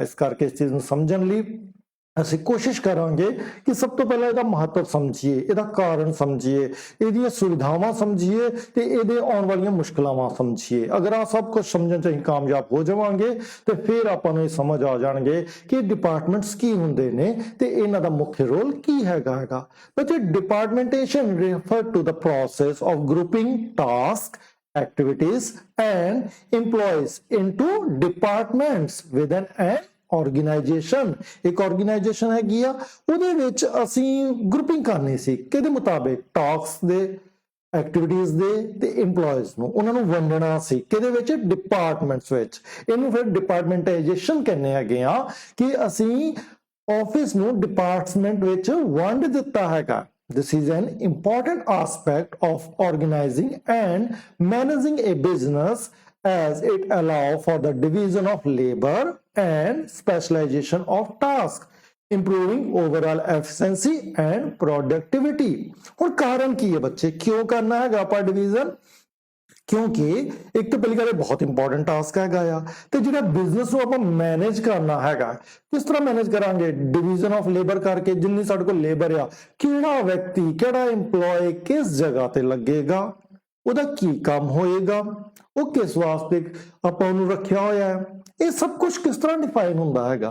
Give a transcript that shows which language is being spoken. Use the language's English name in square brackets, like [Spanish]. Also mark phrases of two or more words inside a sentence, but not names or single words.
[Punjabi] ਇਸ ਕਰਕੇ ਇਸ ਚੀਜ਼ ਨੂੰ ਸਮਝਣ ਲਈ ਅਸੀਂ ਕੋਸ਼ਿਸ਼ ਕਰਾਂਗੇ ਕਿ ਸਭ ਤੋਂ ਪਹਿਲਾਂ ਇਹਦਾ ਮਹੱਤਵ ਸਮਝੀਏ, ਇਹਦਾ ਕਾਰਨ ਸਮਝੀਏ, ਇਹਦੀਆਂ ਸੁਵਿਧਾਵਾਂ ਸਮਝੀਏ ਤੇ ਇਹਦੇ ਆਉਣ ਵਾਲੀਆਂ ਮੁਸ਼ਕਲਾਂ ਸਮਝੀਏ। ਅਗਰ ਆ ਸਭ ਕੁਝ ਸਮਝਣ 'ਚ ਅਸੀਂ ਕਾਮਯਾਬ ਹੋ ਜਾਵਾਂਗੇ ਤੇ ਫਿਰ ਆਪਾਂ ਨੂੰ ਇਹ ਸਮਝ ਆ ਜਾਣਗੇ ਕਿ ਡਿਪਾਰਟਮੈਂਟਸ ਕੀ ਹੁੰਦੇ ਨੇ ਤੇ ਇਹਨਾਂ ਦਾ ਮੁੱਖ ਰੋਲ ਕੀ ਹੈਗਾ। [English] ਬੱਚੇ, departmentation refer to the process of grouping task, activities and employees into departments within an organization। [Punjabi] एक organization हैगी आ, ਉਹਦੇ ਵਿੱਚ ਅਸੀਂ ਗਰੁੱਪਿੰਗ ਕਰਨੀ ਸੀ ਕਿਹਦੇ ਮੁਤਾਬਿਕ, ਟਾਸਕ ਦੇ, ਐਕਟੀਵਿਟੀਜ਼ ਦੇ ਤੇ EMPLOYEES ਨੂੰ ਉਹਨਾਂ ਨੂੰ ਵੰਡਣਾ ਸੀ ਕਿਹਦੇ ਵਿੱਚ, ਡਿਪਾਰਟਮੈਂਟਸ ਵਿੱਚ। ਇਹਨੂੰ ਫਿਰ ਡਿਪਾਰਟਮੈਂਟਾਈਜੇਸ਼ਨ ਕਹਿੰਦੇ ਹੈਗੇ ਆ ਕਿ ਅਸੀਂ ਆਫਿਸ ਨੂੰ ਡਿਪਾਰਟਮੈਂਟ ਵਿੱਚ ਵੰਡ ਦਿੱਤਾ ਹੈਗਾ। [English] This is an important aspect of organizing and managing a business as it allows for the division of labor and specialization of tasks, improving overall efficiency and productivity। [Punjabi] ਹੁਣ ਕਾਰਨ ਕੀ ਹੈ ਬੱਚੇ, ਕਿਉਂ ਕਰਨਾ ਹੈਗਾ ਆਪਾਂ ਡਿਵੀਜ਼ਨ? ਕਿਉਂਕਿ ਇੱਕ ਤਾਂ ਪਹਿਲੀ ਗੱਲ ਬਹੁਤ [English] important task [Punjabi] ਹੈਗਾ ਆ, ਤੇ ਜਿਹੜਾ ਬਿਜ਼ਨਸ ਨੂੰ ਆਪਾਂ ਮੈਨੇਜ ਕਰਨਾ ਹੈਗਾ, ਕਿਸ ਤਰ੍ਹਾਂ ਮੈਨੇਜ ਕਰਾਂਗੇ? [English] division of labor ਕਰਕੇ। [Punjabi] ਜਿੰਨੀ ਸਾਡੇ ਕੋਲ ਲੇਬਰ ਆ, ਕਿਹੜਾ ਵਿਅਕਤੀ, ਕਿਹੜਾ EMPLOYE ਕਿਸ ਜਗ੍ਹਾ ਤੇ ਲੱਗੇਗਾ, ਉਹਦਾ ਕੀ ਕੰਮ ਹੋਏਗਾ, ਉਹ ਕਿਸ ਵਾਸਤੇ ਆਪਾਂ ਉਹਨੂੰ ਰੱਖਿਆ ਹੋਇਆ ਹੈ, ਇਹ ਸਭ ਕੁਝ ਕਿਸ ਤਰ੍ਹਾਂ ਡਿਫਾਈਨ ਹੁੰਦਾ ਹੈਗਾ?